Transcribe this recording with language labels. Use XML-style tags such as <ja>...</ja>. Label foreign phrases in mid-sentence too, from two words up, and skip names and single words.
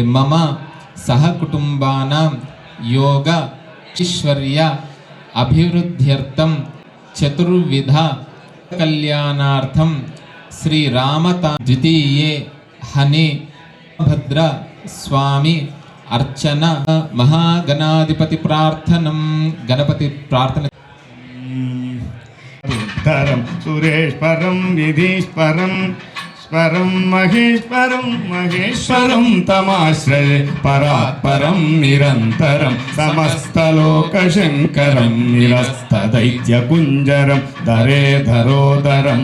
<sa>మమ సహ కుటుంబానాం యోగ ఐశ్వర్య అభివృద్ధ్యర్థం చతుర్విధ కళ్యాణార్థం శ్రీరామత ద్వితీయే హని భద్ర స్వామి అర్చన మహాగణాధిపతి ప్రార్థనం.</sa> <te>గణపతి ప్రార్థన.</te> <sa>धरम सुरेश्वरम विधीश्वरम परम महेश्वरं महेश्वरं तमाश्रये परात्परं निरन्तरं समस्तलोकशङ्करं निरस्तदैत्यकुञ्जरं दरे धरोदरं</sa>